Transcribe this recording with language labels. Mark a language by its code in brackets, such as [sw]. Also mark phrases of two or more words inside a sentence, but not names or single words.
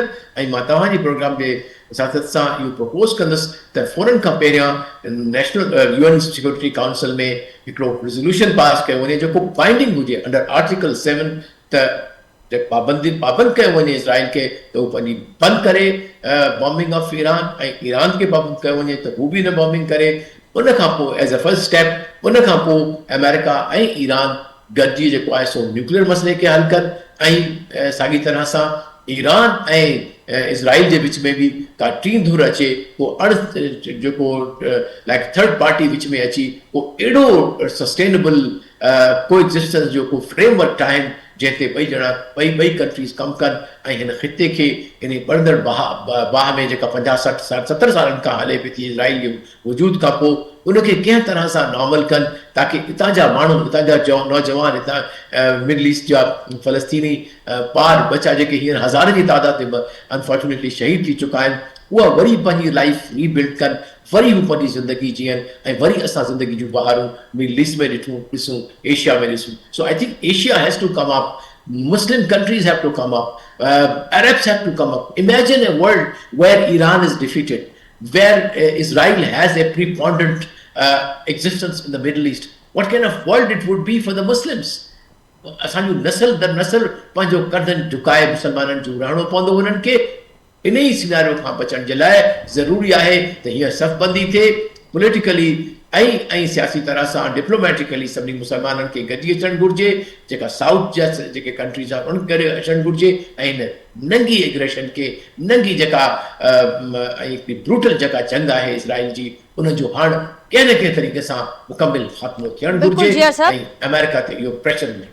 [sd] ऐं मां तव्हांजे प्रोग्राम जे साथ सां इहो प्रपोज़ कंदुसि त फ़ौरन खां पहिरियां नेशनल UN सिक्योरिटी काउंसिल में हिकिड़ो रेज़ोल्यूशन पास कयो वञे, जेको बाइंडिंग हुजे [en] under Article 7, [sd] त पाबंद कयो वञे इज़राइल खे त उहो पंहिंजी बंदि करे [en] bombing of Iran, [sd] ऐं ईरान खे पाबंद कयो वञे त हू बि न बॉम्बिंग करे। उन खां पोइ [en] as a first step, [sd] उन खां पोइ अमेरिका ऐं ईरान गॾिजी जेको आहे सो न्यूक्लियर मसइले खे हल कनि, ऐं साॻी तरह सां ईरान ऐं इज़राइल जे विच में बि का टीं धुर अचे, को जेको [en] like third party [sd] विच में अची को अहिड़ो [en] sustainable coexistence [sd] जो को फ्रेमवर्क ठाहिनि, जंहिं ते ॿई कंट्रीज़ कमु कनि, ऐं हिन ख़िते खे इन बढ़ंदड़ बाह में जेका 50-60-70 सालनि खां हले पई थी इज़राइल जे वजूद खां पोइ, उनखे कंहिं तरह सां नॉर्मल कनि, ताकी हितां जा माण्हू, हितां जा नौजवान, हितां मिडल ईस्ट जा फ़लस्तीनी ॿार बचा जेके हींअर हज़ारनि जी तादाद में अनफॉर्चुनेटली शहीद थी चुका आहिनि, उहा वरी पंहिंजी [en] life rebuild [sd] कनि, वरी हू पंहिंजी ज़िंदगी जीअनि, ऐं वरी असां ज़िंदगी जूं बहारूं मिडल ईस्ट में ॾिसूं, एशिया में ॾिसूं। [en] so I think Asia has to come up, Muslim countries have to come up, Arabs have to come up. Imagine a world where Iran is defeated, where Israel has a preponderant existence in the Middle East. What kind of world it would be for the Muslims? [sd] असांजो नस्ल दर नस्ल पंहिंजो गर्दन झुकाए मुसलमाननि जो रहणो पवंदो उन्हनि खे। इन ई सिनारियो खां बचण जे लाइ ज़रूरी आहे त हीअ सफ़बंदी थिए, पॉलिटिकली ऐं सियासी तरह सां, डिप्लोमेटिकली सभिनी मुसलमाननि खे गॾिजी अचणु घुरिजे, जेका साउथ जा जेके कंट्रीज़ आहे उन्हनि खे अचणु घुरिजे, ऐं हिन नंगी एग्रेशन खे, नंगी जेका ऐं हिकिड़ी ब्रूटल जेका जंग आहे इज़राइल जी, उनजो हाणे कंहिं न कंहिं तरीक़े सां मुकमिल ख़ात्मो थियणु घुरिजे, ऐं अमेरिका ते इहो प्रेशर मिले।